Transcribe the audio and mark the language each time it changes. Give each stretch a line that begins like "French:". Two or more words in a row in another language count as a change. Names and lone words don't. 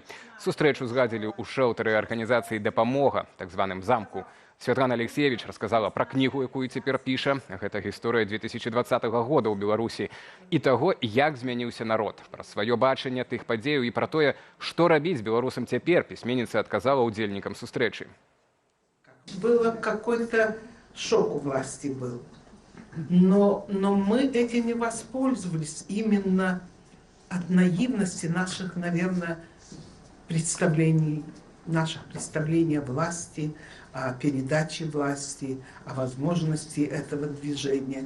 Belarusian: Сустрэчу згадзілі ў шэлтары арганізацыі «Дапамога», так званым «Замку». Святлана Алексіевіч расказала пра кнігу, якую цяпер піша. Гэта гісторыя 2020 года ў Беларусі. І таго, як змяніўся народ. Пра сваё бачанне тых падзеяў і пра тое, што рабіць беларусам цяпер, пісьменніца адказала ўдзельнікам сустрэчы.
Russian: Было какой-то шок у власти был. Но мы этим не воспользовались именно от наивности наших, наверное, представлений о власти, о передаче власти, о возможности этого движения.